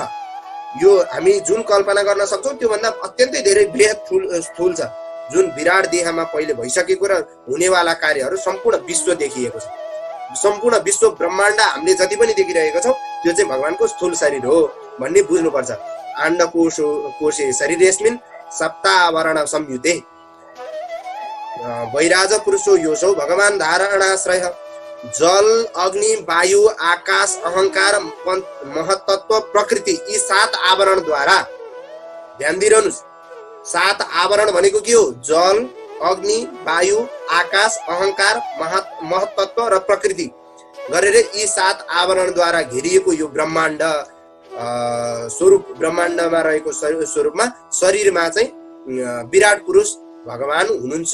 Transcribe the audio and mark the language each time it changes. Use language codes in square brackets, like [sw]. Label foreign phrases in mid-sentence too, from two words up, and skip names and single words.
[ne] यो हामी जुन कल्पना गर्न सक्छौँ त्योभन्दा अत्यन्तै धेरै बृहत स्थूल छ। जुन विराट देहमा पहिले भइसकेको र हुनेवाला कार्यहरू सम्पूर्ण विश्व देखिएको छ। सम्पूर्ण विश्व ब्रह्माण्ड हामीले जति पनि देखिरहेको छौँ त्यो चाहिँ भगवानको स्थूल शरीर हो भन्ने बुझ्नुपर्छ। [sa] आण्डकोशे शरीरेस्मिन् सप्तावरण संयुते वैराज पुरुषो योसौ भगवान धारणाश्रय। [ne] जल, अग्नि, वायु, आकाश, अहंकार, महतत्व, प्रकृति, यी 7 आवरणद्वारा ध्यान दिइरहनुस्। 7 आवरण भनेको के हो? जल, अग्नि, वायु, आकाश, अहंकार, महतत्व र प्रकृति गरेर यी 7 आवरणद्वारा घेरिएको यो ब्रह्माण्ड स्वरूप, ब्रह्माण्डमा रहेको स्वरूपमा शरीरमा चाहिँ विराट पुरुष भगवान हुनुहुन्छ।